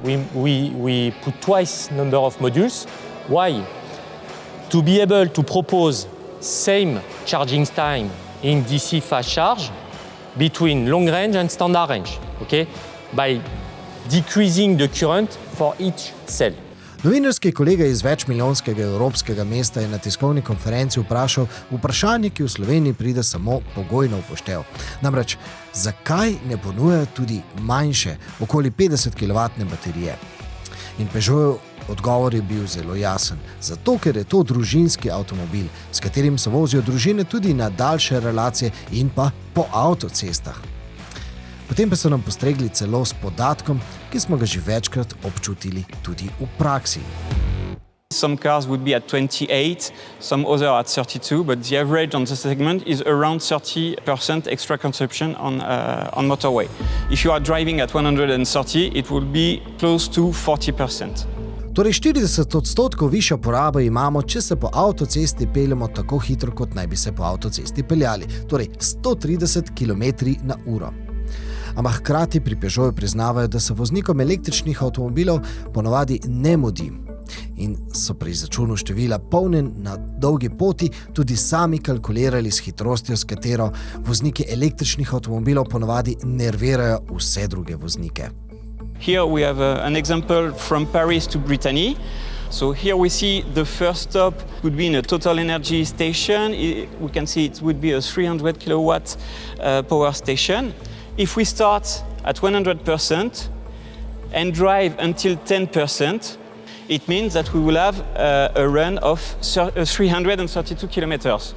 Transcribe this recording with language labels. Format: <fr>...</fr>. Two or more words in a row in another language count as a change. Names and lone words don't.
<en>We put twice number of modules. Why? To be able to propose same charging time in DC fast charge between long range and standard range, okay? By decreasing the current for each cell.</en> <sl>Novinarski kolega iz večmilijonskega evropskega mesta je na tiskovni konferenci vprašal vprašanje, ki v Sloveniji pride samo pogojno v poštev. Namreč, zakaj ne ponujajo tudi manjše, okoli 50 kW baterije? In Peugeotov odgovor je bil zelo jasen. Zato, ker je to družinski avtomobil, s katerim se vozijo družine tudi na daljše relacije in pa po avtocestah. Potem pa so nam postregli celo s podatkom, ki smo ga že večkrat občutili tudi v praksi.</sl> <en>Some cars would be at 28, some other at 32, but the average on the segment is around 30% extra consumption on motorway. If you are driving at 130, it will be close to 40%.</en> <sl>Torej 40% višja poraba imamo, če se po avtocesti peljemo tako hitro, kot naj bi se po avtocesti peljali, torej 130 km/h. Ampak hkrati pri Peugeotu priznavajo, da se voznikom električnih avtomobilov ponavadi ne mudi in so pri izračunu števila polnjen na dolgi poti tudi sami kalkulirali s hitrostjo, s katero vozniki električnih avtomobilov ponavadi nervirajo vse druge voznike.</sl> <en>Here we have an example from Paris to Brittany. So here we see the first stop would be in a Total Energy station. We can see it would be a 300 kilowatt power station. If we start at 100% and drive until 10%, it means that we will have a run of 332 kilometers.</en>